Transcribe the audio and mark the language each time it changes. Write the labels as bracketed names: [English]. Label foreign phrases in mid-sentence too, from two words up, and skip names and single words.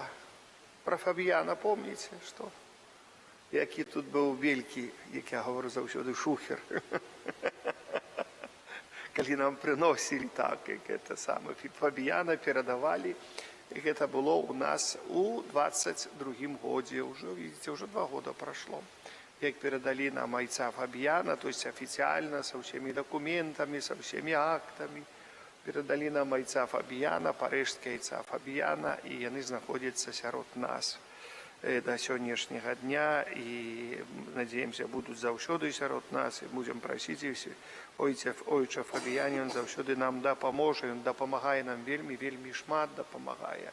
[Belarusian] Про Фабіяна помніце, што? Які тут быў велькі, як я говорю заўсёды, шухер. Калі нам прыносілі так, як гэта саме Фабіяна перадавалі, і гэта было у нас у 22-м годзе. [Russian] Уже, видите, уже 2 года прошло. [Belarusian] Як перадалі нам айца Фабіяна, [Russian] то есть официально, со всеми документами, со всеми актами, [Belarusian] перадалі нам айца Фабіяна, парижскі айца Фабіяна, і яны знаходзяцца сярод нас до сённяшняга дня, і, надеемся, будуць заўсёды сярод нас, і будзем прасіць ойча Фабіяне, ён заўсёды нам дапаможа, ён дапамагае нам вельмі, вельмі шмат дапамагае.